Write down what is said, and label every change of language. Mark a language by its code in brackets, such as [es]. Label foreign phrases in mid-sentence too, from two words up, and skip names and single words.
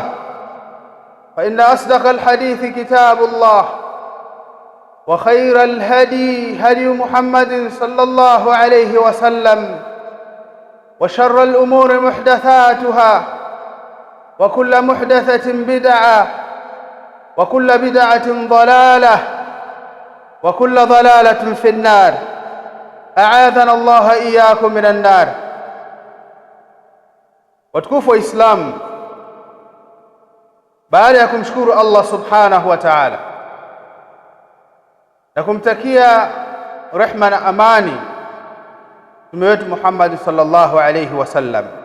[ar] فإن أصدق الحديث كتاب الله وخير الهدي هدي محمد صلى الله عليه وسلم وشر الأمور محدثاتها وكل محدثة بدعة وكل بدعة ضلالة وكل ضلالة في النار. أعاذنا الله إياكم من النار. [sw] Watukufu wa Islam, baada ya kumshukuru Allah [ar] سبحانه وتعالى [sw] na kumtakia rehma na amani mtume wetu Muhammad [ar] صلى الله عليه وسلم,